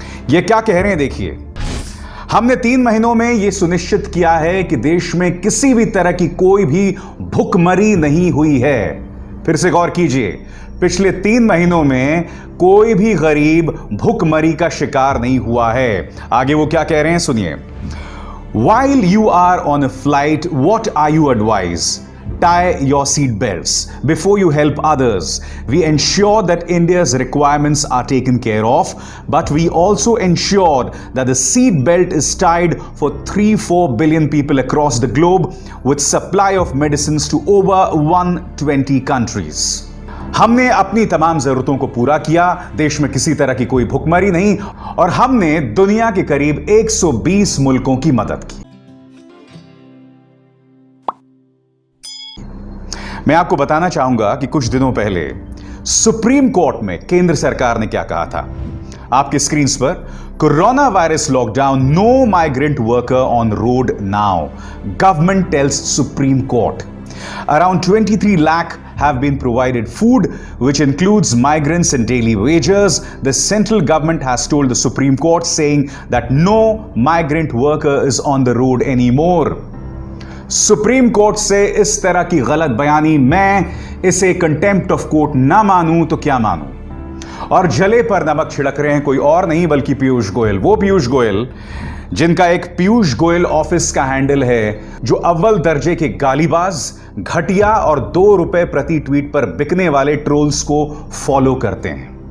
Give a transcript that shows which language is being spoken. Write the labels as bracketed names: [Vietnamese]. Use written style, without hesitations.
[Hindi] ये क्या कह रहे हैं देखिए। हमने 3 महीनों में यह सुनिश्चित किया है कि देश में किसी भी तरह की कोई भी भुखमरी नहीं हुई है। फिर से गौर कीजिए, पिछले 3 महीनों में कोई भी गरीब भुखमरी का शिकार नहीं हुआ है। आगे वो क्या कह रहे हैं सुनिए। [English] While you are on a flight, what are you advised? Tie your seat belts before you help others. We ensure that India's requirements are taken care of, but we also ensured that the seat belt is tied for 3-4 billion people across the globe with supply of medicines to over 120 countries. [Hindi] हमने अपनी तमाम जरूरतों को पूरा किया, देश में किसी तरह की कोई भुखमरी नहीं, और हमने दुनिया के करीब 120 मुल्कों की मदद की। मैं आपको बताना चाहूंगा कि कुछ दिनों पहले सुप्रीम कोर्ट में केंद्र सरकार ने क्या कहा था। आपके स्क्रीन पर [English] Coronavirus lockdown, no migrant worker on road now, government tells Supreme Court. Around 23 lakh have been provided food, which includes migrants and daily wagers. The central government has told the Supreme Court, saying that no migrant worker is on the road anymore. [Hindi] Supreme court से इस तरह की गलत बयानी, मैं इसे contempt of court ना मानूं तो क्या मानूं। और जले पर नमक छिड़क रहे हैं कोई और नहीं बल्कि पीयूष गोयल। वो पीयूष गोयल जिनका एक पीयूष गोयल ऑफिस का हैंडल है, जो अव्वल दर्जे के गालीबाज, घटिया और 2 रुपए प्रति ट्वीट पर बिकने वाले ट्रोल्स को फॉलो करते हैं।